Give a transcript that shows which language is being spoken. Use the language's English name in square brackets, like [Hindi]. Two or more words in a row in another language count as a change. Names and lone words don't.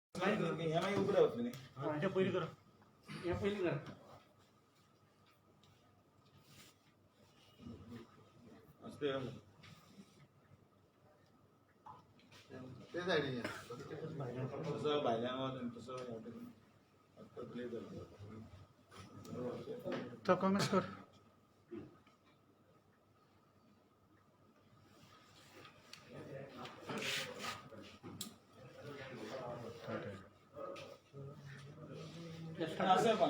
[Konkani] मागीर उगडा वतली न्ही हां पयलीं कर हे पयलीं कर असते ते सायडीन तसं भायल्यान वचून तसं आता प्ले जाता तो कमेंट कर असं पण